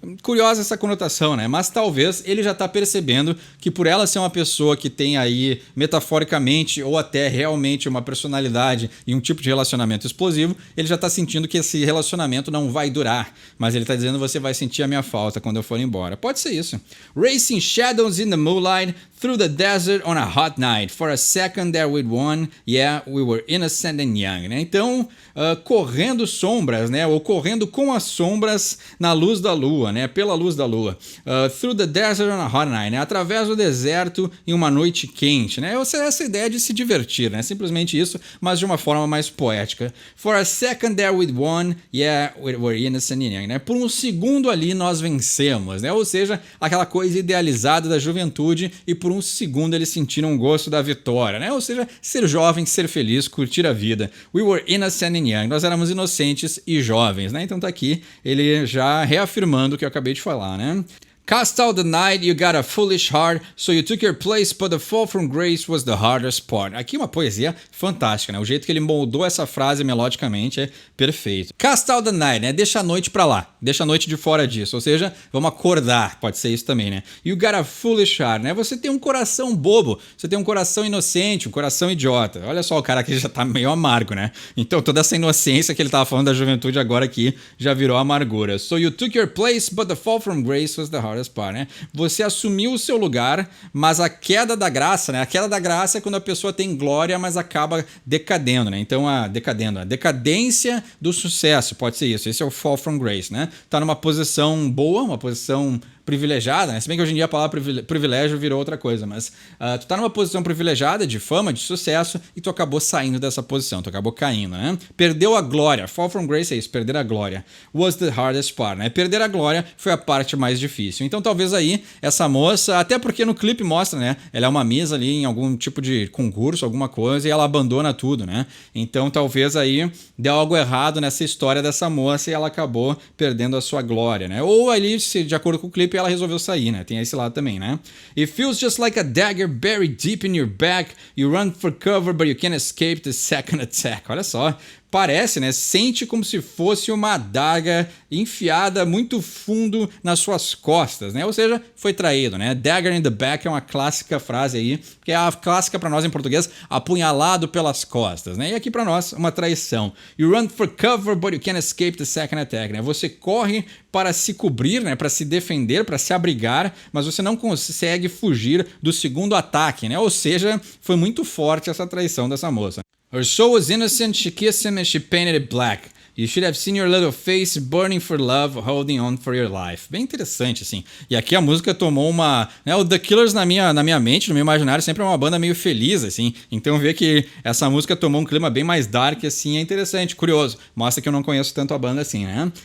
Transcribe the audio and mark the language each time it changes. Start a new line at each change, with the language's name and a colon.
Portuguese: Curiosa essa conotação, né? Mas talvez ele já tá percebendo que por ela ser uma pessoa que tem aí metaforicamente ou até realmente uma personalidade e um tipo de relacionamento explosivo, ele já tá sentindo que esse relacionamento não vai durar. Mas ele tá dizendo você vai sentir a minha falta quando eu for embora. Pode ser isso.
English: Racing shadows in the moonlight through the desert on a hot night. For a second there we'd won. Yeah, we were innocent and young.
Portuguese: Né? Então, correndo sombras, né? Ou correndo com as sombras na luz da lua, né? Pela luz da lua.
English: Through the desert on a hot night.
Portuguese: Né? Através do deserto em uma noite quente. Né? Essa ideia de se divertir, né? Simplesmente isso, mas de uma forma mais poética.
English: For a second there we'd won. Yeah, we were innocent and young. Né?
Portuguese: Por um segundo ali nós vencemos, né? Ou seja, aquela coisa idealizada da juventude e por um segundo eles sentiram o gosto da vitória, né? Ou seja, ser jovem, ser feliz, curtir a vida.
English: We were innocent and young.
Portuguese: Nós éramos inocentes e jovens, né? Então tá aqui ele já reafirmando o que eu acabei de falar, né?
English: Cast out the night, you got a foolish heart, so you took your place, but the fall from grace was the hardest part.
Portuguese: Aqui uma poesia fantástica, né? O jeito que ele moldou essa frase melodicamente é perfeito.
English: Cast out the night,
Portuguese: né? Deixa a noite pra lá, deixa a noite de fora disso, ou seja, vamos acordar, pode ser isso também, né?
English: You got a foolish heart, né?
Portuguese: Você tem um coração bobo, você tem um coração inocente, um coração idiota. Olha só, o cara aqui já tá meio amargo, né? Então toda essa inocência que ele tava falando da juventude agora aqui já virou amargura.
English: So you took your place, but the fall from grace was the hardest.
Portuguese: Né? Você assumiu o seu lugar, mas a queda da graça, né? A queda da graça é quando a pessoa tem glória, mas acaba decadendo, né? Então a decadência do sucesso, pode ser isso. Esse é o fall from grace, né? Tá numa posição boa, uma posição privilegiada, né? Se bem que hoje em dia a palavra privilégio virou outra coisa, mas tu tá numa posição privilegiada de fama, de sucesso, e tu acabou saindo dessa posição, tu acabou caindo, né? Perdeu a glória. Fall from grace é isso, perder a glória.
English: Was the hardest part,
Portuguese: né? Perder a glória foi a parte mais difícil. Então talvez aí essa moça, até porque no clipe mostra, né? Ela é uma Miss ali em algum tipo de concurso, alguma coisa, e ela abandona tudo, né? Então talvez aí deu algo errado nessa história dessa moça e ela acabou perdendo a sua glória, né? Ou ali, de acordo com o clipe, ela resolveu sair, né? Tem esse lado também, né?
English: It feels just like a dagger buried deep in your back. You run for cover, but you can't escape the second attack.
Portuguese: Olha só. Parece, né? Sente como se fosse uma adaga enfiada muito fundo nas suas costas, né? Ou seja, foi traído, né? Dagger in the back é uma clássica frase aí, que é a clássica para nós em português, apunhalado pelas costas, né? E aqui para nós, uma traição.
English: You run for cover, but you can't escape the second attack, né?
Portuguese: Você corre para se cobrir, né? Para se defender, para se abrigar, mas você não consegue fugir do segundo ataque, né? Ou seja, foi muito forte essa traição dessa moça.
English: Her soul was innocent, she kissed him and she painted it black. You should have seen your little face burning for love, holding on for your life.
Portuguese: Bem interessante, assim. E aqui a música tomou uma... Né, o The Killers na minha mente, no meu imaginário, sempre é uma banda meio feliz, assim. Então ver que essa música tomou um clima bem mais dark, assim, é interessante, curioso. Mostra que eu não conheço tanto a banda assim, né?